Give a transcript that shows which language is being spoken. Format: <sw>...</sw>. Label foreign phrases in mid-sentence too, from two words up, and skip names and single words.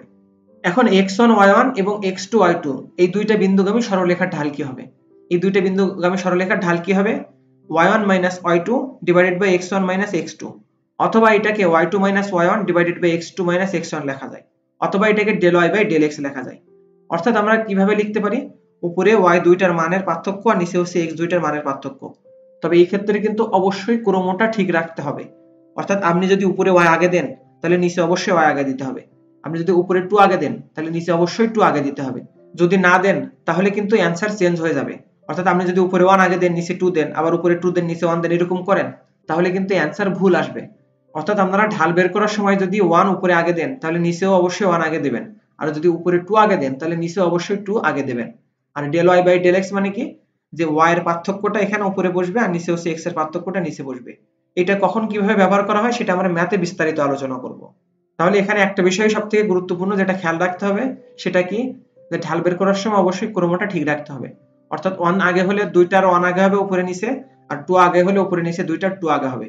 <bn>এখন x1 y1 এবং x2 y2 এই দুইটা বিন্দুগামী সরলরেখার ঢাল কি হবে, এই দুইটা বিন্দুগামী সরলরেখার ঢাল কি হবে, y1 - y2</bn> <en>divided by</en> <bn>x1 - x2, অথবা এটাকে y2 - y1</bn> <en>divided by</en> <bn>x2 - x1 লেখা যায়, অথবা এটাকে</bn> <en>del y by del x</en> <bn>লেখা যায়। অর্থাৎ আমরা কিভাবে লিখতে পারি, উপরে y দুইটার মানের পার্থক্য আর নিচে হচ্ছে x দুইটার মানের পার্থক্য। তবে এই ক্ষেত্রে কিন্তু অবশ্যই ক্রমটা ঠিক রাখতে হবে। অর্থাৎ আপনি যদি উপরে y আগে দেন তাহলে নিচে অবশ্যই y আগে দিতে হবে, আপনি যদি উপরে 2 আগে দেন তাহলে নিচে অবশ্যই 2 আগে দিতে হবে। যদি না দেন তাহলে কিন্তু</bn> <en>answer change</en> <bn>হয়ে যাবে। অর্থাৎ আপনি যদি উপরে 1 আগে দেন নিচে 2 দেন, আবার উপরে 2 দেন নিচে 1 দেন, এরকম করেন, তাহলে কিন্তু অ্যানসার ভুল আসবে। অর্থাৎ আপনারা ঢাল বের করার সময় যদি 1 উপরে আগে দেন তাহলে নিচেও অবশ্যই 1 আগে দেবেন, আর যদি উপরে 2 আগে দেন তাহলে নিচে অবশ্যই 2 আগে দেবেন। আর</bn> <en>del y by del x</en> <bn>মানে কি, যে y এর পার্থক্যটা এখানে উপরে বসবে আর নিচে হচ্ছে x এর পার্থক্যটা নিচে বসবে। এটা কখন কিভাবে ব্যবহার করা হয় সেটা আমরা ম্যাথে বিস্তারিত আলোচনা করব। তাহলে এখানে একটা বিষয় সবথেকে গুরুত্বপূর্ণ যেটা খেয়াল রাখতে হবে সেটা কি, যে ঢাল বের করার সময় অবশ্যই ক্রমটা ঠিক রাখতে হবে। অর্থাৎ 1 আগে হলে দুইটার 1 আগে হবে উপরে নিচে, আর 2 আগে হলে উপরে নিচে দুইটার 2 আগে হবে।</bn>